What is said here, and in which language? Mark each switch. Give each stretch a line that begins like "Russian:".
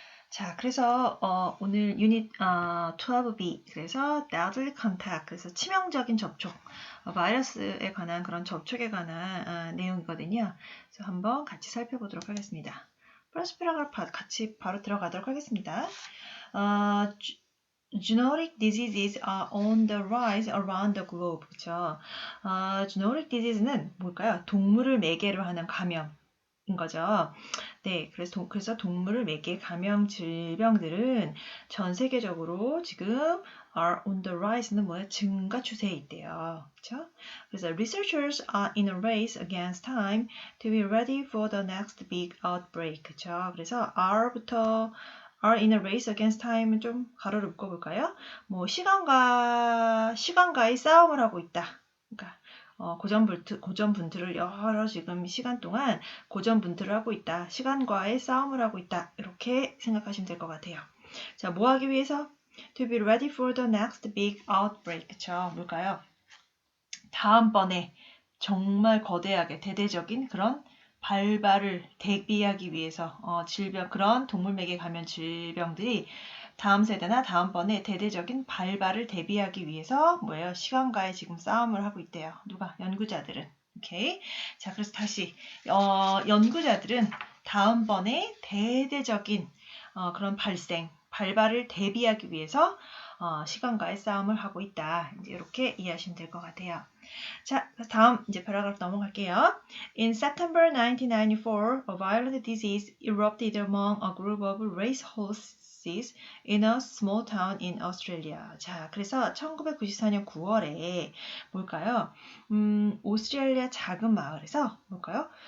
Korean: 자, 그래서 오늘 유닛 12B 그래서 deadly contact 그래서 치명적인 접촉 바이러스에 관한 그런 접촉에 관한 내용이거든요. 그래서 한번 같이 살펴보도록 하겠습니다. 플러스 패러그래프 같이 바로 들어가도록 하겠습니다.
English: Zoonotic diseases are on the rise around the globe.
Korean: 그렇죠? Zoonotic disease는 뭘까요? 동물을 매개로 하는 감염인 거죠. 네, 그래서 동물을 매개 감염 질병들은 전 세계적으로 지금
English: are on the rise
Korean: 는 뭐예요? 증가 추세에 있대요. 그렇죠? 그래서
English: researchers are in a race against time to be ready for the next big outbreak.
Korean: 그렇죠? 그래서
English: are in a race against time
Korean: 은 좀 가로를 묶어볼까요? 뭐 시간과의 싸움을 하고 있다. 그러니까 고전분투를 여러 지금 시간 동안 고전분투를 하고 있다. 시간과의 싸움을 하고 있다. 이렇게 생각하시면 될 것 같아요. 자, 뭐 하기 위해서?
English: To be ready for the next big outbreak.
Korean: 그쵸? 뭘까요? 다음번에 정말 거대하게 대대적인 그런 발발을 대비하기 위해서 그런 동물맥에 감염 질병들이 다음 세대나 다음번에 대대적인 발발을 대비하기 위해서 뭐예요? 시간과의 지금 싸움을 하고 있대요. 누가? 연구자들은. 오케이. 자, 그래서 다시 연구자들은 다음번에 대대적인 그런 발발을 대비하기 위해서 시간과의 싸움을 하고 있다. 이제 이렇게 이해하시면 될 것 같아요. 자, 다음 이제 패러그래프 넘어갈게요.
English: In September 1994, a violent disease erupted among a group of racehorses in a small town in Australia.
Korean: 자, 그래서 1994년 9월에 뭘까요? 오스트레일리아 작은 마을에서 뭘까요?